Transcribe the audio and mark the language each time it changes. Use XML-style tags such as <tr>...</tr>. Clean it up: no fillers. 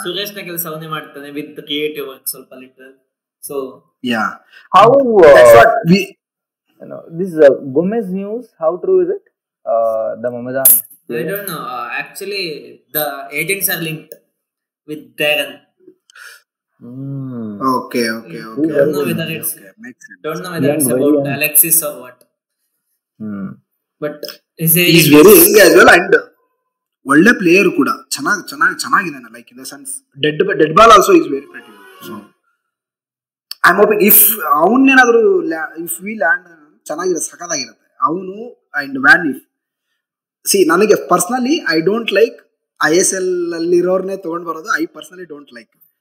<kn>ಸುರೇಶ್ ನ ಕೆಲಸ ಅವನೇ ಮಾಡ್ತಾನೆ</kn> <en>with creative work</en> <kn>ಸ್ವಲ್ಪ little.</kn> <en>So how that's what we this Gomez news, how true is it? The Mohammedan, I don't know. Actually the agents are linked with Darren. Okay. Don't know whether it's about Alexis or what. But he's very young as well and</en> <kn>ಒಳ್ಳೆ player ಕೂಡ. ಚೆನ್ನಾಗಿದ್ದಾನೆ.</kn> <en>Like in the sense dead ball also is very pretty good. So I am hoping if ಅವನ್ನೇನಾದ್ರು if we land</en> <kn>ಚೆನ್ನಾಗಿರುತ್ತೆ, ಸಖತ್ತಾಗಿರುತ್ತೆ ಅವನು.</kn> <en>and when if ನನಗೆ personally I don't like ISL</en> <kn>ಅಲ್ಲಿರೋರ್ನೇ ತಗೊಂಡ್ ಬರೋದು.</kn> <en>I personally don't like.</en>